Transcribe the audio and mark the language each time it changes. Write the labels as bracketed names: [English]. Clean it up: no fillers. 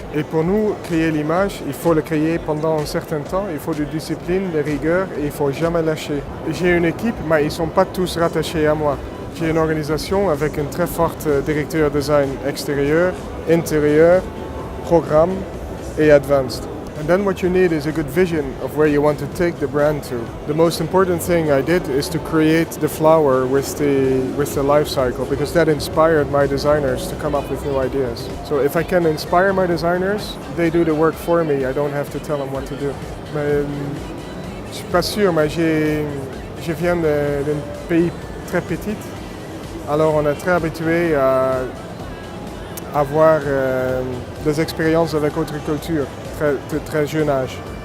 [French] Et pour nous, créer l'image, il faut le créer pendant un certain temps. Il faut de discipline, de rigueur et il ne faut jamais lâcher. J'ai une équipe, mais ils ne sont pas tous rattachés à moi. J'ai une organisation avec un très fort directeur design extérieur, intérieur, programme et advanced. [English] And then what you need is a good vision of where you want to take the brand to. The most important thing I did is to create the flower with the life cycle because that inspired my designers to come up with new ideas. So if I can inspire my designers, they do the work for me. I don't have to tell them what to do. [French] Mais, je suis pas sûr, mais je viens d'un pays très petit. Alors on est très habitué à avoir des expériences avec autre culture, de très jeune âge.